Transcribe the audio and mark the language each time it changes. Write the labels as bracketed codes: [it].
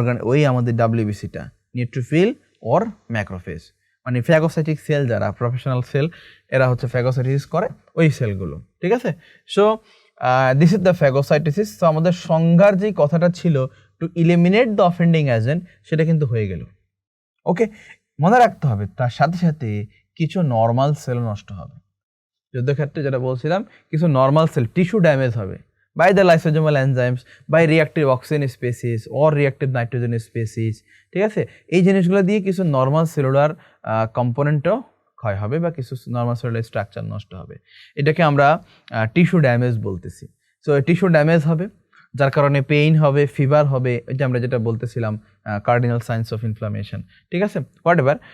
[bn] ওই আমাদের ডাব্লিউবিসিটা, neutrophil or macrophage, মানে ফ্যাগোসাইটিক সেল যারা প্রফেশনাল সেল, এরা হচ্ছে ফ্যাগোসাইটোসিস করে ওই সেলগুলো। ঠিক আছে, [en] So this is the phagocytosis. [bn] তো আমাদের সংজ্ঞার যেই কথাটা ছিল [en] to eliminate the offending agent, [bn] সেটা কিন্তু হয়ে গেল। ওকে, মনে রাখতে হবে তার সাথে সাথে কিছু নর্মাল সেল নষ্ট হবে। যুদ্ধক্ষেত্রে যেটা বলছিলাম, কিছু নর্মাল সেল টিস্যু ড্যামেজ হবে [en] by the lysosomal enzymes, by reactive oxygen species or reactive nitrogen species। [bn] ঠিক আছে, এই জিনিসগুলো দিয়ে কিছু নর্মাল সেলুলার কম্পোনেন্টও ক্ষয় হবে বা কিছু নর্মাল সেলুলার স্ট্রাকচার নষ্ট হবে। এটাকে আমরা টিস্যু ড্যামেজ বলতেছি। সো টিস্যু ড্যামেজ হবে, যার কারণে পেইন হবে, ফিভার হবে, এটা আমরা যেটা বলতেছিলাম [en] Cardinal signs of inflammation. [bn] ঠিক আছে, হোয়াট এভার।